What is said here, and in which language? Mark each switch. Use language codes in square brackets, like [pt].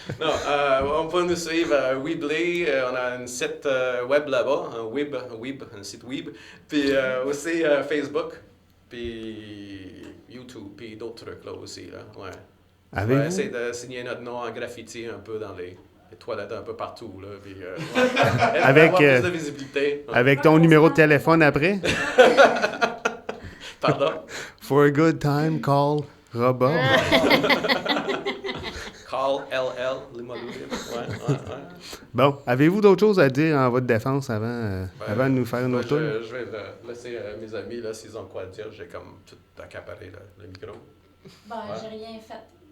[fr] Non, on peut nous suivre à Weebly, on a un site web là-bas, un site web, puis aussi Facebook, puis YouTube, puis d'autres trucs là aussi, là, ouais. On va Avez-vous? essayer de signer notre nom en graffiti un peu des toilettes un peu partout, là. Puis, ouais. Avec, Avoir plus de visibilité. Ouais. Avec ton numéro de téléphone après. Pardon? [en] For a good time, call Robob. Call LL, Limoilou. [fr] Ouais. Bon, avez-vous d'autres choses à dire en votre défense avant de nous faire une autre tour? Je vais laisser mes amis, là, s'ils ont quoi à dire. J'ai comme tout accaparé, là, le micro. Bon, j'ai rien fait.